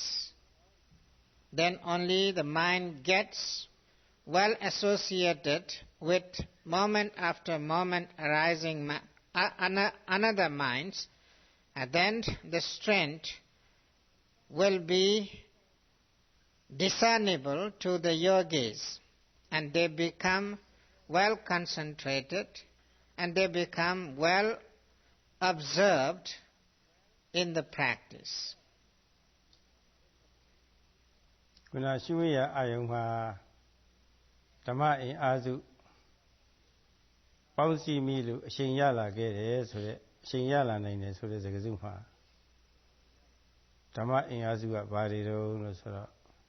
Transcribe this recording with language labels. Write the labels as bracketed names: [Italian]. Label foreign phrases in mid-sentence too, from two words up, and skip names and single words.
[English] Then only the mind gets well associated with moment after moment arising another minds, and then the strength will be discernible to the yogis, and they become well concentrated and they become well observed in the practice. [Burmese] ခုနရှုဝိယအာယုံမှာဓမ္မအင်အားစုပေါင်းစည်းမိလို့အရှင်ရလာခဲ့တယ်ဆိုတဲ့အရှင်ရလာနိုင်တယ်ဆိုတဲ့စကားစုမှာဓမ္မအင်အားစုကဘာတွေတုံးလို့ဆိုတော့